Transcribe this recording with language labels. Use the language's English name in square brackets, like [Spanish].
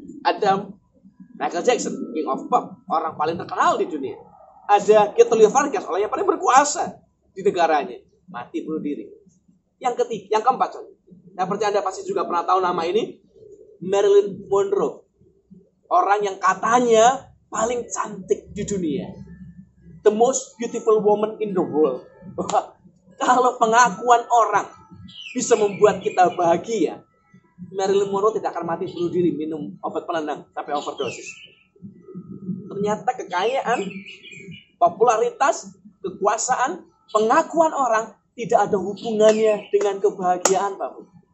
[Indonesian] Ada Michael Jackson, King of Pop, orang paling terkenal di dunia. Ada Getulio Vargas, orang yang paling berkuasa di negaranya. Mati bunuh diri. Yang keempat, yang percaya Anda pasti juga pernah tahu nama ini, Marilyn Monroe. Orang yang katanya paling cantik di dunia. [English] The most beautiful woman in the world. [Indonesian] Kalau pengakuan orang bisa membuat kita bahagia, Marilyn Monroe tidak akan mati bunuh diri minum obat penenang sampai overdosis. Ternyata kekayaan, popularitas, kekuasaan, pengakuan orang tidak ada hubungannya dengan kebahagiaan, Bapak.